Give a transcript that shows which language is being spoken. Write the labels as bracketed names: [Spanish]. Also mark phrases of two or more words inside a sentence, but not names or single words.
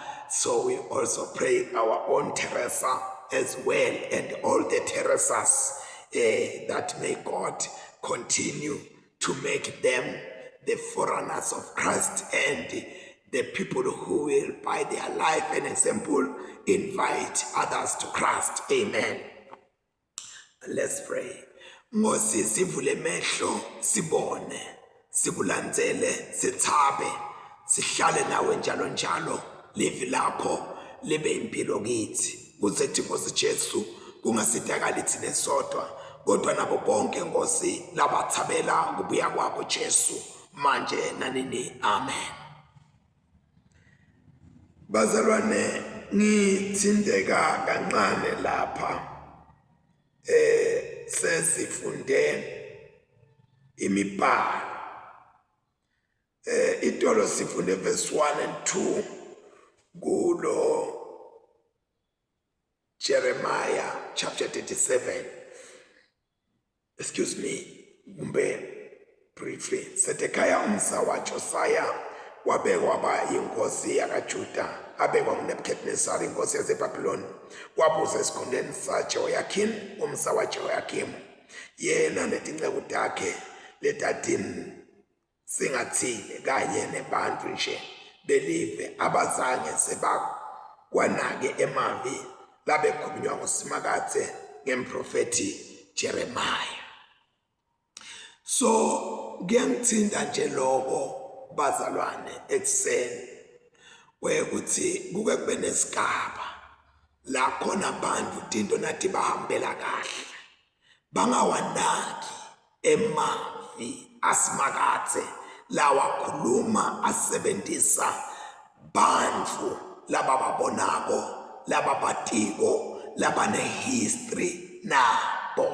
[English] So we also pray our own Teresa as well, and all the Teresas, that may God continue to make them the foreigners of Christ and the people who will, by their life and example, invite others to Christ. Amen. Let's pray. [Swati] Ngosi sivule mehlo sibone, sikulandzele, sithabe, sihlale nawe njalo njalo, live lapho libe impilo kithi. Kuzethi Nkosi Jesu kungasidakali thina sodwa kodwa nabo bonke Nkosi labathabela kubuya kwakho Jesu manje nanini. Amen. Bazalwane, ngithindeka kancane lapha sesifunde imibhalo. Itolo sifunde [English] verse 1 and 2 [Swati] kulo Jeremiah chapter 37. [English] Excuse me, briefly. [Swati] Sedekiah umsa wa Josiah wabekwa waba yinkosi yakaJuda, abekwa nguNebukadnezar inkosi yaseBhabhiloni, wabusa esikhundleni saJehoyakim umsa waJehoyakim. Yena nezinceku zakhe letatini singathile kanye nebantu nje belive abazange sebakwanake emavi labekhulunywa nguSimakathe ngemprofeti Jeremiah. So ngiyangithinta nje lokho bazalwane ekseni wekuthi kuke kube nesigaba la khona abantu into nathi bahambela kahle bangawanaki emavi aSimakathe lawa khuluma asebenzisa bantu labababonako lababatiko labane history nabo.